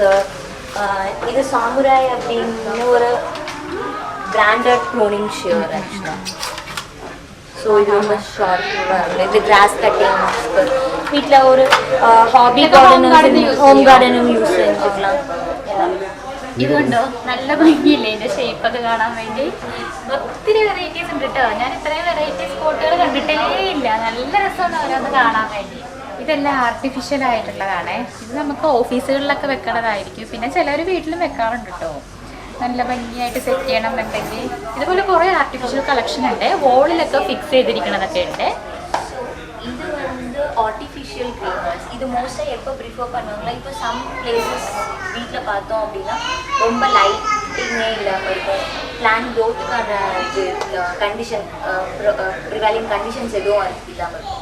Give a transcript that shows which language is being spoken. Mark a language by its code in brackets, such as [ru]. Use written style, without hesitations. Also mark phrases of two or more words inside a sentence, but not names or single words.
[ta] இது சாமுராய் அப்படின்னு ஒரு [en] branded pruning shear [ta] ஆக்சுவலாக. ஸோ இது ரொம்ப ஷார்ட் இது [en] cross cutting [ta] வீட்டில் ஒரு ஹாபி கார்டனும் ஹோம் கார்டனும் யூஸ் செஞ்சுக்கலாம். [ml] ഇത് കണ്ടോ നല്ല ഭംഗിയില്ലേ ഇതിന്റെ ഷേപ്പ് ഒക്കെ കാണാൻ വേണ്ടി. ഒത്തിരി വെറൈറ്റീസ് ഉണ്ട് കേട്ടോ. ഞാൻ ഇത്രയും വെറൈറ്റീസ് സ്പോട്ടുകൾ കണ്ടിട്ടേ ഇല്ല. നല്ല രസമാണ് ഓരോന്ന് കാണാൻ വേണ്ടി. ഇതെല്ലാം ആർട്ടിഫിഷ്യൽ ആയിട്ടുള്ളതാണേ. ഇത് നമുക്ക് ഓഫീസുകളിലൊക്കെ വെക്കണതായിരിക്കും. പിന്നെ ചിലർ വീട്ടിലും വെക്കാറുണ്ട് കേട്ടോ. നല്ല ഭംഗിയായിട്ട് സെറ്റ് ചെയ്യണം എന്നുണ്ടെങ്കിൽ ഇതുപോലെ കുറേ [en] artificial collection [ml] ഉണ്ട്. വോളിലൊക്കെ ഫിക്സ് ചെയ്തിരിക്കണതൊക്കെ ഉണ്ട്. [ta] இது வந்து [en] artificial greeners. [ta] இது மோஸ்ட்டாக எப்போ ப்ரிஃபர் பண்ணுவாங்களா, இப்போ [en] some places [ta] வீட்டில் பார்த்தோம் அப்படின்னா ரொம்ப லைட்டிங்கே இல்லாமல் இருக்கும், பிளான்ட் க்ரோத்துக்கான இது கண்டிஷன் [en] prevailing conditions [ta] எதுவும் இல்லாமல் இருக்கும்.